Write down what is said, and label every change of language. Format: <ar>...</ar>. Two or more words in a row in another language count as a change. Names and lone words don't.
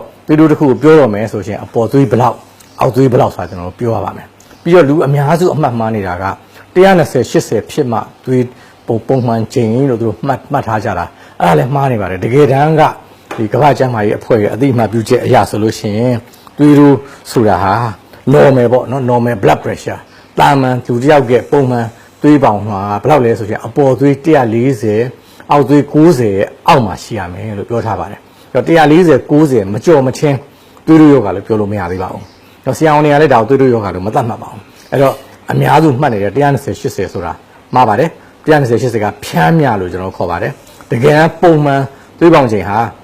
<my>သွေးတိုးတစ်ခုကိုပြောရမယ်ဆိုရှင်အပေါ်သွေးဘယ်လောက်အောက်သွေးဘယ်လောက်ဆိုတာကျွန်တော်ပြောရပါမယ်ပြီးတော့လူအများစုအမှတ်မှားနေတာက120 80ဖြစ်မှသွေးပုံမှန်ချိန်လို့သူတို့မှတ်ထားကြတာအဲ့ဒါလည်းမှားနေပါတယ်တကယ်တမ်းကဒီကမ္ဘာ့ကျန်းမာရေးအဖွဲ့ရဲ့အသိအမှတ်ပြုချက်အရဆိုလို့ရှိရင်သွေးတိုးဆိုတာဟာ normal ပေါ့နော်</my> <en>normal blood pressure</en> <my>တာမန်လူတစ်ယောက်ကပုံမှန်သွေးပေါင်မှာဘယ်လောက်လဲဆိုရင်အပေါ်သွေး 140အောက်သွေး90အောက်မှာရှိရမယ်လို့ပြောထားပါတယ်အဲ့တော့140 90မကြော်မချင်းသွေးတိုးယောဂလို့ပြောလို့မရသေးပါဘူးတော့ဆရာဝန်တွေကလည်းဒါကိုသွေးတိုးယောဂလို့မသတ်မှတ်ပါဘူးအဲ့တော့အများစုမှတ်နေတဲ့120 80ဆိုတာမှားပါတယ်120 80ကဖြန်းမြလို့ကျွန်တော်ခေါ်ပါတယ်တကယ်ပုံမှန်သွေးပေါင်ချိန်ဟာ</my>